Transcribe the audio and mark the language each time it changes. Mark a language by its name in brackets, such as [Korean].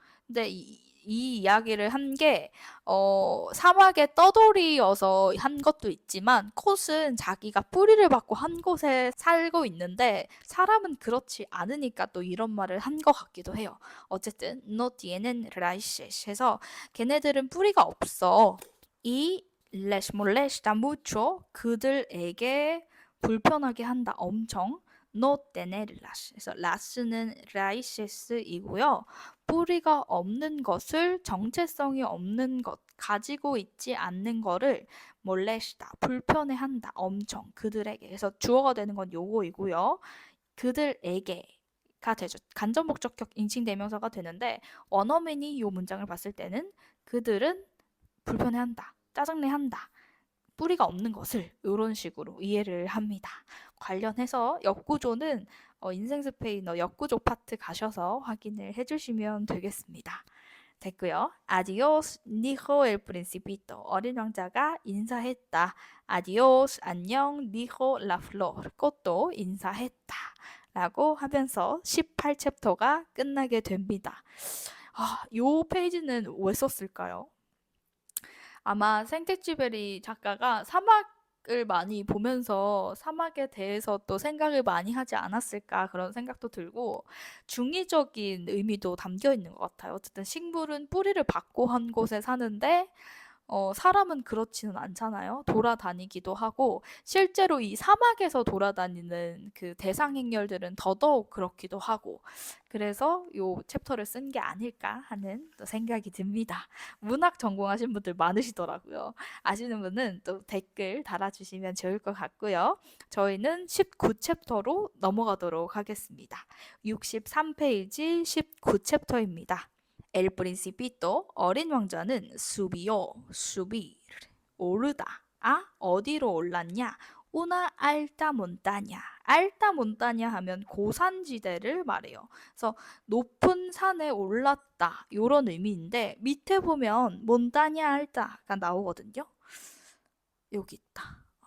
[Korean] 근데 이 이야기를 한 게 사막의 떠돌이여서 한 것도 있지만 콧은 자기가 뿌리를 받고 한 곳에 살고 있는데 사람은 그렇지 않으니까 또 이런 말을 한 것 같기도 해요. 어쨌든 [Spanish] no tienen raíces [Korean] 해서 걔네들은 뿌리가 없어. [Spanish] y les molesta mucho [Korean] 그들에게 불편하게 한다. 엄청. [Spanish] no tenerlas. [Korean] 그래서 las는 raíces이고요. 뿌리가 없는 것을 정체성이 없는 것, 가지고 있지 않는 거를 몰레시다, 불편해한다, 엄청 그들에게. 그래서 주어가 되는 건 요거이고요. 그들에게가 되죠. 간접 목적격 인칭 대명사가 되는데 원어민이 요 문장을 봤을 때는 그들은 불편해한다, 짜증내한다. 뿌리가 없는 것을 이런 식으로 이해를 합니다. 관련해서 역구조는 인생 스페인어 역구조 파트 가셔서 확인을 해주시면 되겠습니다. 됐고요. [Spanish] Adiós, dijo el principito. [Korean] 어린 왕자가 인사했다. [Spanish] Adiós, [Korean] 안녕, [Spanish] dijo la flor. [Korean] 꽃도 인사했다. 라고 하면서 18챕터가 끝나게 됩니다. 요 페이지는 왜 썼을까요? 아마 생텍쥐베리 작가가 사막을 많이 보면서 사막에 대해서 또 생각을 많이 하지 않았을까 그런 생각도 들고 중의적인 의미도 담겨 있는 것 같아요. 어쨌든 식물은 뿌리를 받고 한 곳에 사는데 사람은 그렇지는 않잖아요. 돌아다니기도 하고 실제로 이 사막에서 돌아다니는 그 대상 행렬들은 더더욱 그렇기도 하고 그래서 요 챕터를 쓴 게 아닐까 하는 또 생각이 듭니다. 문학 전공하신 분들 많으시더라고요. 아시는 분은 또 댓글 달아주시면 좋을 것 같고요. 저희는 19챕터로 넘어가도록 하겠습니다. 63페이지 19챕터입니다. El Principito 어린 왕자는 [Spanish] subió, subir, [Korean] 오르다. 어디로 올랐냐? [Spanish] una alta montaña. [Korean] alta montaña 하면 고산지대를 말해요. 그래서 높은 산에 올랐다. 이런 의미인데 밑에 보면 montaña alta가 나오거든요. 여기 있다.